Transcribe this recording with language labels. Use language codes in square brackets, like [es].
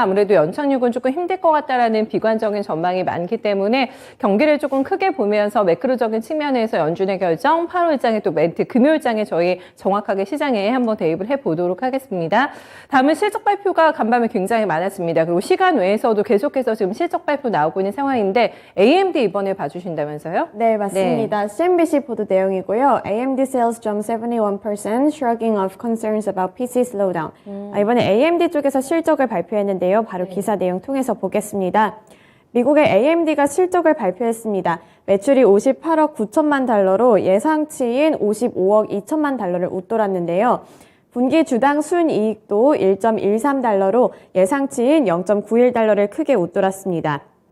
[ko] 아무래도 연착륙은 조금 힘들 것 같다라는 비관적인 전망이 많기 때문에 경기를 조금 크게 보면서 매크로적인 측면에서 연준의 결정, 8월 일장의 또 멘트, 금요일장에 저희 정확하게 시장에 한번 대입을 해보도록 하겠습니다. 다음은 실적 발표가 간밤에 굉장히 많았습니다. 그리고 시간 외에서도 계속해서 지금 실적 발표 나오고 있는 상황인데 AMD 이번에 봐주신다면서요? 네, 맞습니다. CNBC 보도 내용이고요. [en] AMD sales jump 71%, shrugging off concerns about PC slowdown. [ko] 이번에 AMD 쪽에서 실적을 발표했는데요. 바로 기사 내용 통해서 보겠습니다. 미국의 AMD가 실적을 발표했습니다. 매출이 58억 9천만 달러로 예상치인 55억 2천만 달러를 웃돌았는데요. 분기 주당 순이익도 1.13달러로 예상치인 0.91달러를 크게 웃돌았습니다.